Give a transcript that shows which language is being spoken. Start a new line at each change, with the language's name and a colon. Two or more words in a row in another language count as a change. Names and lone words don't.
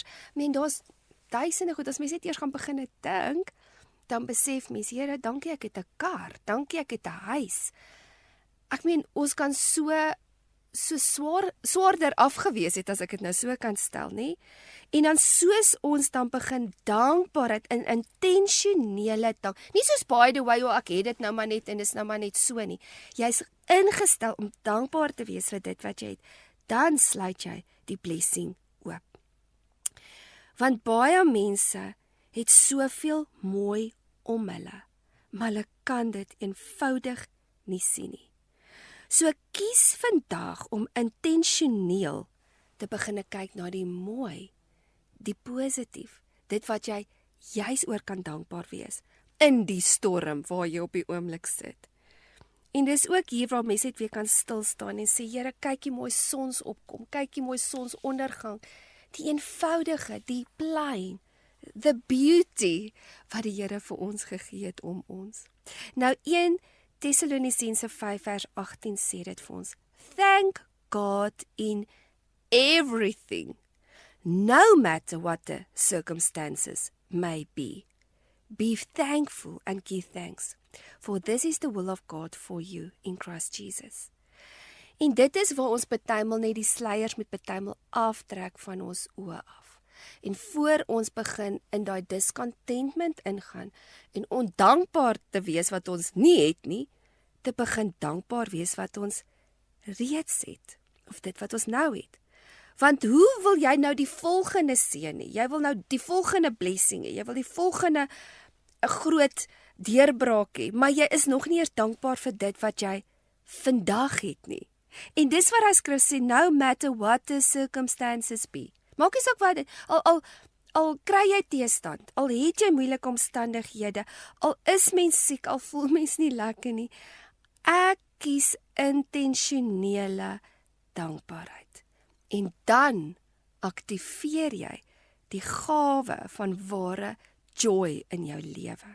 Afrikaans: Daar's duisende goed, as mens net eers gaan begin dink, dan besef mens, Here, dankie ek het 'n kar, dankie ek het 'n huis. Ek meen, ons kan so swaarder afgewees het, as ek dit nou so kan stel, nê? En dan soos ons dan begin dankbaarheid in intentionele dank, nie soos
English: by the way,
Afrikaans: ek het dit nou maar net en dis nou maar net so nie. Jy's ingestel om dankbaar te wees vir dit wat jy het, dan sluit jy die blessing oop. Want baie mense het soveel mooi om hulle, maar hulle kan dit eenvoudig nie sien nie. So kies vandag om intentioneel te begin kyk na die mooi, die positief, dit wat jy juis oor kan dankbaar wees, in die storm waar jy op die oomblik sit. En dis ook hier waar mense net weer kan stil staan en sê, Here, kyk die mooi sonsopkom, kyk die mooi sonsondergang, die eenvoudige, die plain,
English: the beauty,
Afrikaans: wat die Here vir ons gegee het om ons. Nou 1 Thessalonisense 5 vers 18 sê dit vir ons,
English: Thank God in everything, no matter what the circumstances may be. Be thankful and give thanks, for this is the will of God for you in Christ Jesus.
Afrikaans: En dit is waar ons partymal net die sluiers met partymal aftrek van ons oë af. En voor ons begin in daai discontentment ingaan en ondankbaar te wees wat ons nie het nie, te begin dankbaar wees wat ons reeds het, of dit wat ons nou het. Want hoe wil jy nou die volgende seën hê? Jy wil nou die volgende blessing hê, jy wil die volgende 'n groot deurbraak hê, maar jy is nog nie eers dankbaar vir dit wat jy vandag het nie. En dis wat hy skryf sê,
English: no matter what the circumstances be.
Afrikaans: Maak nie saak wat, al kry jy teestand, al het jy moeilike omstandighede, al is mens siek, al voel mens nie lekker nie, ek kies intentionele dankbaarheid. En dan aktiveer jy die gawe van ware joy in jou lewe.